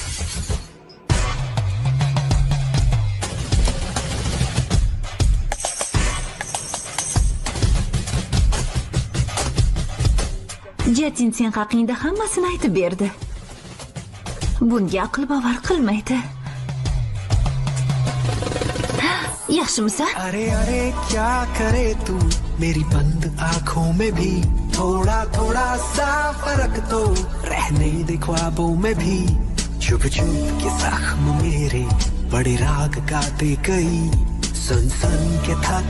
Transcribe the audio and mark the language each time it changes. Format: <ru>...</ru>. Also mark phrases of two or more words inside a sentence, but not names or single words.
<uz>Jatin sen haqingda hammasini aytib berdi. Bunga aql bovar qilmaydi. yaxshimisan?</uz> <hi>अरे अरे क्या करे तू मेरी बंद आंखों में भी थोड़ा थोड़ा सा फर्क तो रहने दे ख्वाबों में भी चुप चुप के जख्म मेरे बड़े राग गाते कई सुन सुन के थक</hi>